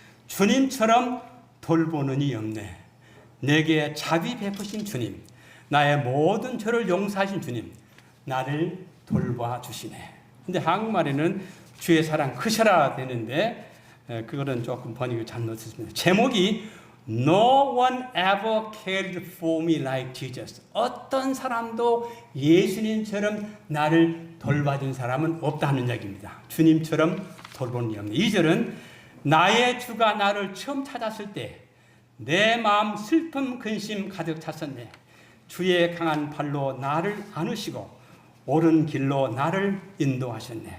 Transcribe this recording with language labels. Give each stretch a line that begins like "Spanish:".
Korean: 주님처럼 돌보는 이 없네. 내게 자비 베푸신 주님, 나의 모든 죄를 용서하신 주님, 나를 돌봐 주시네. 근데 한국말에는 주의 사랑 크셔라 되는데 그거는 조금 번역이 잘못했습니다. 제목이
English: No one ever cared for me like Jesus.
Korean: 어떤 사람도 예수님처럼 나를 돌봐준 사람은 없다는 이야기입니다. 주님처럼 돌보는 이 없네. 2절은 나의 주가 나를 처음 찾았을 때 내 마음 슬픔 근심 가득 찼었네. 주의 강한 발로 나를 안으시고 옳은 길로 나를 인도하셨네.